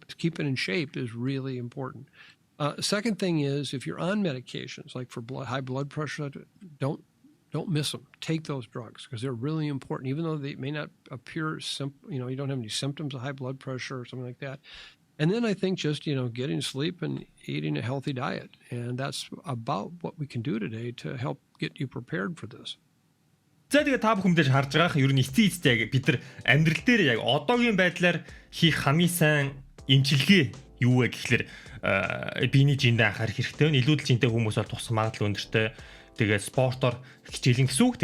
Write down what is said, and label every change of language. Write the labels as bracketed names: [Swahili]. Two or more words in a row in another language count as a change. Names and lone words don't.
[English] Keeping in shape is really important. Second thing is, if you're on medications, like for high blood pressure, don't miss them. Take those drugs because they're really important, even though they may not appear simple, you don't have any symptoms of high blood pressure or something like that. And then I think just, getting sleep and eating a healthy diet. And that's about what we can do today to help get you prepared for this. [Mongolian] За тэгээ та бүхэндээ харж байгаа ер нь эцсийн яг бид нар амьдрал дээр яг одоогийн байдлаар хийх хамгийн сайн эмчилгээ юу вэ гэхэлэр биений жиндээ анхаарах хэрэгтэй. Илүүдэл жинтэй хүмүүс бол тус магадлал өндөртэй. Тэгээд спортоор хичээлэн гэсэн үг.